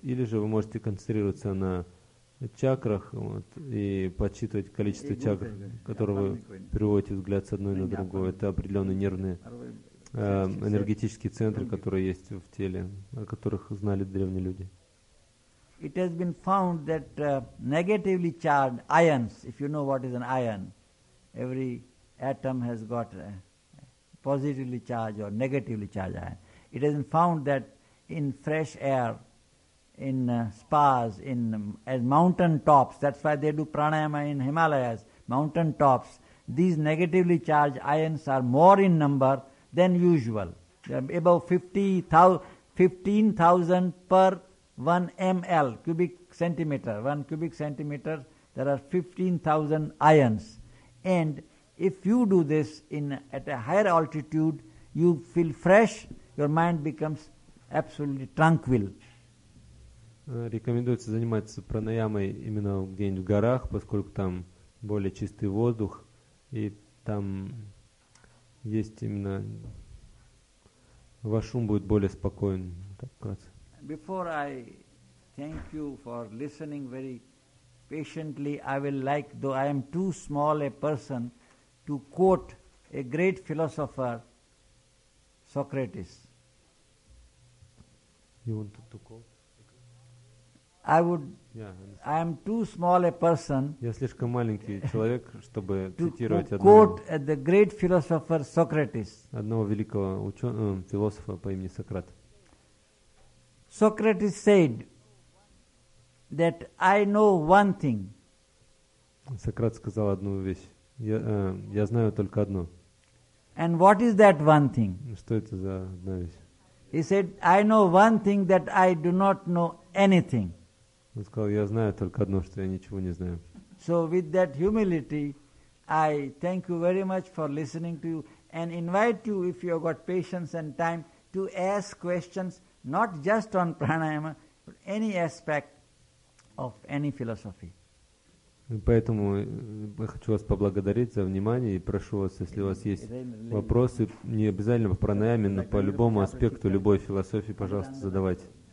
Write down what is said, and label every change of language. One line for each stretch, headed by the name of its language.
Russian: Или же вы можете концентрироваться на чакрах, вот, и подсчитывать количество чакр, которые вы приводите взгляд с одной на другую. Это определенные нервные энергетические центры, которые есть в теле, о которых знали древние люди.
English: It has been found that negatively charged ions, if you know what is an ion, every atom has got a positively charged or negatively charged ion. It has been found that in fresh air, in spas, in at mountain tops, that's why they do pranayama in Himalayas, mountain tops, these negatively charged ions are more in number than usual. They are above 15,000 per 1 mL, cubic centimeter. 1 cubic centimeter, there are 15,000 ions. And if you do this at a higher altitude, you feel fresh, your mind becomes absolutely tranquil.
Russian: Рекомендуется заниматься пранаямой именно где-нибудь в горах, поскольку там более чистый воздух, и там есть именно... Ваш ум будет более спокоен.
English: Before I thank you for listening very patiently, I will like, though I am too small a person, to quote a great philosopher, Socrates. You want to quote? I would. I am too small a person.
Russian: Я слишком маленький человек, чтобы цитировать одного.
English: To quote the great philosopher Socrates.
Russian: Одного великого философа по имени Сократ.
English: Socrates said that I know one thing.
Russian: Сократ сказал одну вещь. Я знаю только одно.
English: And what is that one thing?
Russian: Что это за одна вещь?
English: He said, I know one thing that I do not know anything.
Russian: Он сказал, я знаю только одно, что я ничего не знаю.
English: So with that humility, I thank you very much for listening to you and invite you, if you have got patience and time, to ask questions, not just on pranayama, but any aspect of any philosophy.
Russian: Поэтому я хочу вас поблагодарить за внимание и прошу вас, если у вас есть вопросы, не обязательно по пранаяме, но по любому аспекту любой философии, пожалуйста, задавайте.